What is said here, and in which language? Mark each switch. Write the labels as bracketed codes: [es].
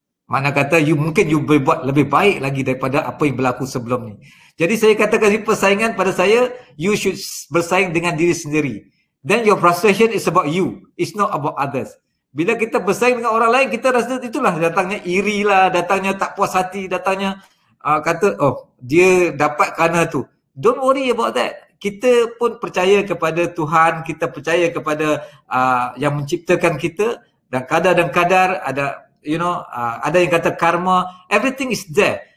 [ms] Mana kata mungkin you boleh buat lebih baik lagi daripada apa yang berlaku sebelum ni. Jadi saya katakan persaingan pada saya, [en] you should [ms] bersaing dengan diri sendiri. [en] Then your frustration is about you, it's not about others. [ms] Bila kita bersaing dengan orang lain, kita rasa itulah datangnya iri lah, datangnya tak puas hati, datangnya kata dia dapat kerana tu. [en] Don't worry about that. [ms] Kita pun percaya kepada Tuhan, kita percaya kepada yang menciptakan kita, dan kadar ada ada yang kata karma, [en] everything is there.